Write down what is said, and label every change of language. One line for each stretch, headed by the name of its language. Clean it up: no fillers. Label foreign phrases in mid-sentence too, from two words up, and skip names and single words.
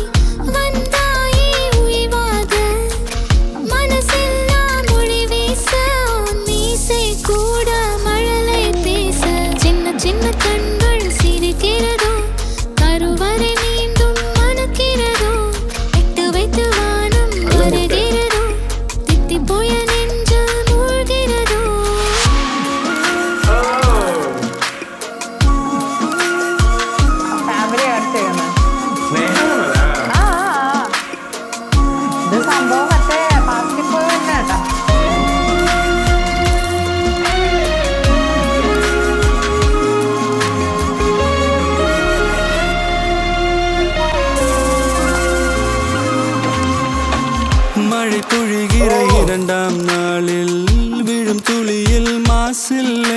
Tamil: வந்தாயே உய்வாக, மனசெல்லாம் மொழி வீச, மீசை கூட மழலை பேச, சின்ன சின்ன கண்கள் சிரிக்கிறதோ, கருவறை மீண்டும் மணக்கிறதோ, எட்டு வைத்து வானம் வருகிறதோ, தித்தி போய நெஞ்சில் மூழ்கிறதோ.
Malayalam: ഫാമിലി ആയിട്ട് ചെയ്യുന്നത് ഇത് സംഭവം മറ്റേ പാർട്ടിപ്പോ തന്നെ കേട്ടോ.
Tamil: மழை பொழிகிற இரண்டாம் நாளில் விழும் துளியில் மாசில்லை.